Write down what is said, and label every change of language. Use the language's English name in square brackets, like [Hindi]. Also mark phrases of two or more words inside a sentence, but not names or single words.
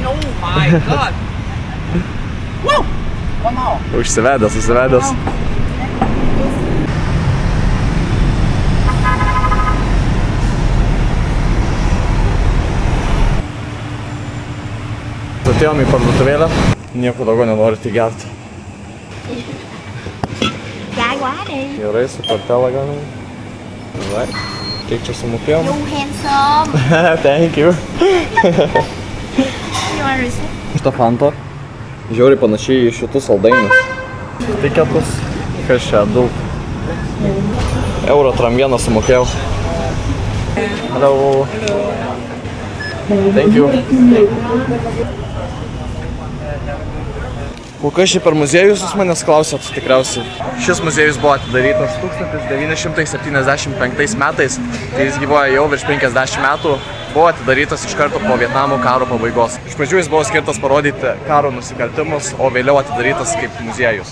[Lithuanian] Užsivedęs. Atėjom į parduotuvėlę, nieko daugiau nenori tik gerti. [Vietnamese] Dai quá đi. [Lithuanian] Gerai, su kortelą galim. Right. Kiek čia sumokėjom? [English] You handsome. Thank you. You want receipt? [Lithuanian] Šitą fanta. Žiauriai panašiai į šitus saldainius. Tiketus. Kas čia daug? Euro tram vieną sumokėjau. [English] Hello. Thank you. [Lithuanian] O kas čia per muziejus, jūs manęs klausėt tikriausiai. Šis muziejus buvo atidarytas 1975 metais, tai jis gyvoja jau virš 50 metų. Buvo atidarytas iš karto po Vietnamo karo pabaigos. Iš pradžių jis buvo skirtas parodyti karo nusikaltimus, o vėliau atidarytas kaip muziejus.